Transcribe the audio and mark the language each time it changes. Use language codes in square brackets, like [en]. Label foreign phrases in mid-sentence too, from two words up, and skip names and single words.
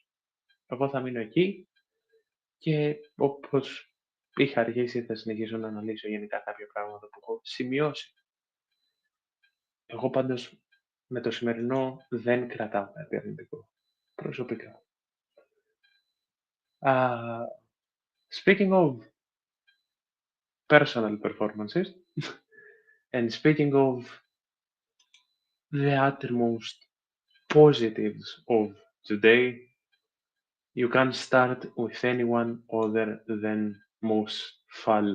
[el] Εγώ θα μείνω εκεί και όπως είχα αργήσει θα συνεχίσω να αναλύσω γενικά κάποια πράγματα που έχω σημειώσει. Εγώ πάντως με το σημερινό δεν κρατάω κάτι αρνητικό, προσωπικά. [en] Speaking of personal performances and speaking of the uttermost positives of today, you can start with anyone other than Moose Fall.